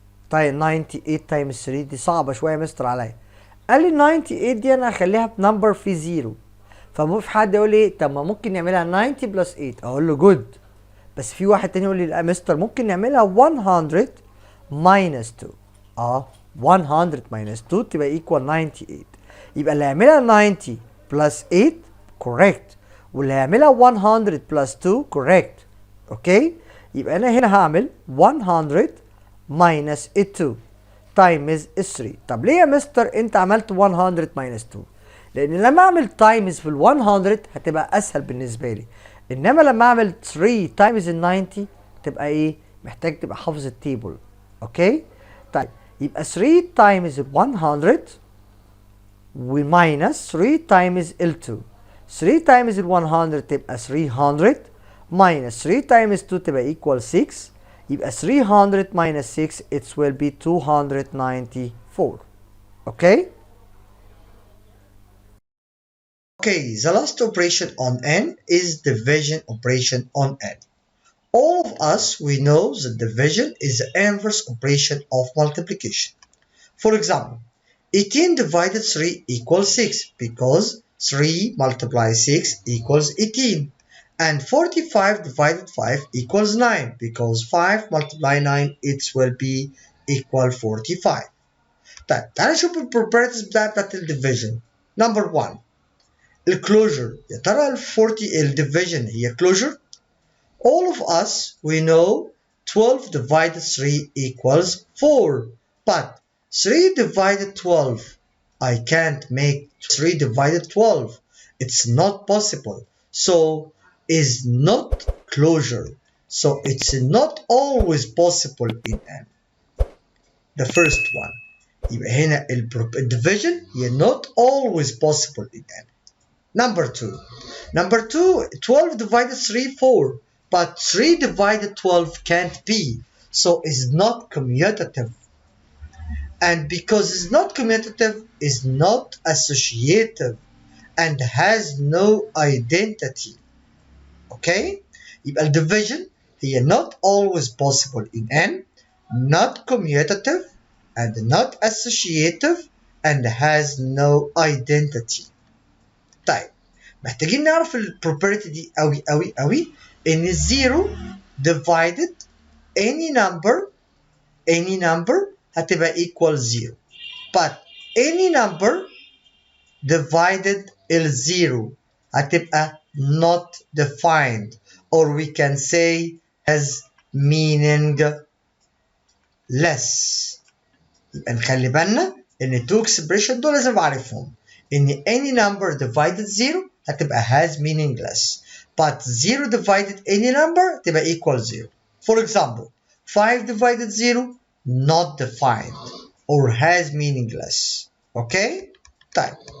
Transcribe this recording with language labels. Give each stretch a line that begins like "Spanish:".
Arabic: طيب 98 times 3 دي صعبة شوية يا مستر عليا. قال لي 98 دي انا هخليها بنمبر في زيرو. فممكن حد يقول لي طب ما ممكن نعملها 90 بلس 8. اقول له جود. بس في واحد تاني يقول لي لا مستر ممكن نعملها 100 minus 2.
English: 100 minus 2 تبقى equal 98.
Arabic: يبقى اللي هيعملها 90 plus 8 correct. واللي هيعملها 100 plus 2 correct. اوكي؟ يبقى انا هنا هعمل 100 minus 2 times 3. طب ليه يا مستر انت عملت 100 minus 2؟ لان لما اعمل times في ال 100 هتبقى اسهل بالنسبه لي. انما لما اعمل 3 times ال 90 تبقى ايه؟ محتاج تبقى حافظ التيبل. اوكي؟ طيب يبقى 3 times ال 100 و minus 3 times ال 2.
English: 3 times ال 100 تبقى 300 minus 3 times 2 تبقى equal 6. يبقى 300 minus 6 it will be 294. Okay? Okay, the last operation on n is division operation on n. All of us, we know that division is the inverse operation of multiplication. For example, 18 divided 3 equals 6 because 3 multiplied 6 equals 18. And 45 divided 5 equals 9 because 5 multiplied 9 it will be equal 45.
Arabic: طيب تعالى نشوف البروبرتيز بتاعت الديفيجن. نمبر 1 الكلوجر. يا ترى الديفيجن هي كلوجر؟
English: All of us we know 12 divided 3 equals 4. But 3 divided 12, I can't make 3 divided 12. It's not possible. So is not closure. So it's not always possible in n. The first one.
Arabic: يبقى هنا
English: division هي not always possible in n. Number 2. Number 2, 12 divided 3, 4. But 3 divided 12 can't be. So it's not commutative. And because it's not commutative, it's not associative and has no identity. Okay? يبقى division هي not always possible in n, not commutative, and not associative, and has no identity.
Arabic: طيب محتاجين نعرف البروبرتي دي قوي ان 0
English: divided any number
Arabic: هتبقى
English: equal 0. But any number divided ال 0 هتبقى not defined, or we can say has meaningless.
Arabic: يبقى نخلي بالنا ان التو اكسبريشن دول لازم اعرفهم.
English: ان any number divided 0 هتبقى has meaningless, but 0 divided any number تبقى equal 0. For example, 5 divided 0 not defined or has meaningless. Okay?
Arabic: طيب.